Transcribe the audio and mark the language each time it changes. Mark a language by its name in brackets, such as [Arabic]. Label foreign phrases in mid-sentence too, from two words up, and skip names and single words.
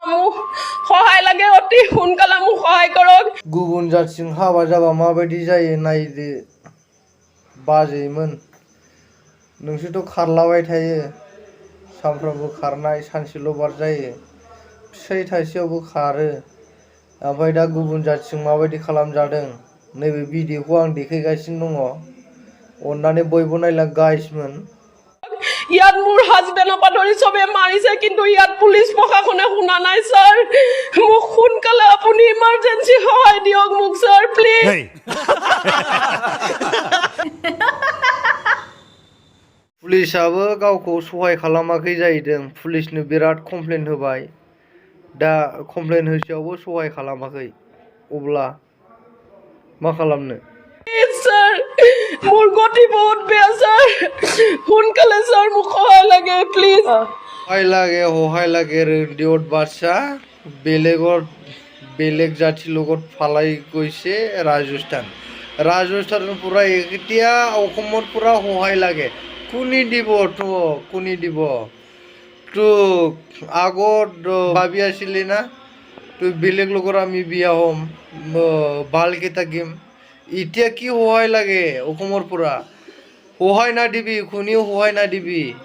[Assamese] মোক সহায় লাগে অতি সোনকালে মোক সহায় কৰক [Bodo] गुबुन जाथिजों हाबा जाबा माबायदि जायो नायदो बाजैमोन नोंसोरथ' खारलाबाय थायो सानफ्रामबो खारनाय सानसेल' बार जायो फिसाइ थाइसेयावबो खारो ओमफ्राय दा गुबुन जाथिजों माबायदि खालामजादों नैबे भिडिअखौ आं देखायगासिनो दङ अननानै बयबो नायलां गाइसमोन [Assamese] ইয়াত মোৰ হাজবেণ্ডৰ পৰা ধৰি চবে মাৰিছে কিন্তু ইয়াত পুলিচ প্ৰশাসনে শুনা নাই ছাৰ মোক সোনকালে আপুনি ইমাৰ্জেঞ্চি সহায় দিয়ক মোক ছাৰ প্লিজ [Bodo] पुलिसाबो गावखौ सहाय खालामाखै जाहैदों पुलिसनो बिराद कमप्लेन होबाय दा कमप्लेन होसेयावबो सहाय खालामाखै अब्ला मा खालामनो [Assamese] ছাৰ মোৰ গতি বহুত বেয়া ছাৰ সোনকালে ছাৰ মোক সহায় লাগে প্লিজ সহায় লাগে ৰেডিঅ'ত বাচ্চা বেলেগ জাতিৰ লগত ফালাই গৈছে ৰাজস্থানৰ পৰা এতিয়া অসমত পৰা সহায় লাগে কোনি দিব তোক আগত ভাবি আছিলি না তুই বেলেগ লগত আমি বিয়া হ'ম ভালকে থাকিম এতিয়া কি সহায় লাগে অসমৰ পৰা সহায় নাদিবি কোনেও সহায় নাদিবি